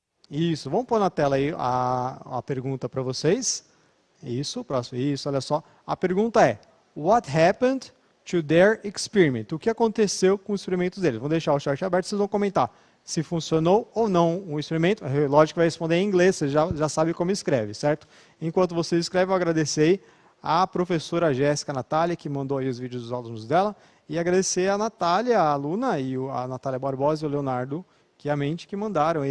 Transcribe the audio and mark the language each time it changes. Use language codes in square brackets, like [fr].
[pt] Isso, vamos pôr na tela aí a pergunta para vocês. Isso, próximo. Isso, olha só. A pergunta é: [en] What happened to their experiment? [pt] O que aconteceu com os experimentos deles? Vou deixar o chat aberto, vocês vão comentar se funcionou ou não o experimento. Lógico que vai responder em inglês, você já sabe como escreve, certo? Enquanto vocês escrevem, eu agradecer a professora Jéssica Natália, que mandou aí os vídeos dos alunos dela, e agradecer a Natália, a aluna, e a Natália Barbosa e o Leonardo Chiamente, que mandaram.